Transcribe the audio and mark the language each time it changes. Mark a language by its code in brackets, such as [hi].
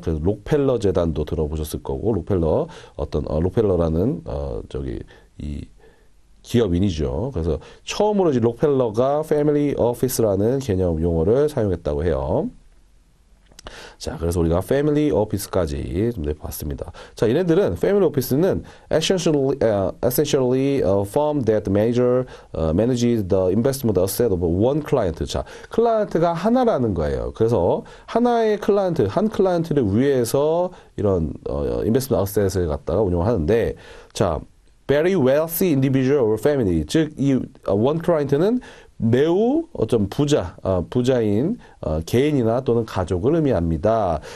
[ko] 그래서 록펠러 재단도 들어보셨을 거고 록펠러라는 이 기업인이죠. 그래서 처음으로 이제 록펠러가 패밀리 오피스라는 개념 용어를 사용했다고 해요. 자, 그래서 우리가 패밀리 오피스까지 좀 봤습니다. 자, 얘네들은 패밀리 오피스는 [en] essentially a firm that manages the investment asset of one client. [ko] 자, 클라이언트가 하나라는 거예요. 그래서 하나의 클라이언트, 한 클라이언트를 위해서 이런 investment asset을 갖다가 운영하는데, 자, [en] very wealthy individual or family, [ko] 즉 이 one client는 매우 부자인 개인이나 또는 가족을 의미합니다.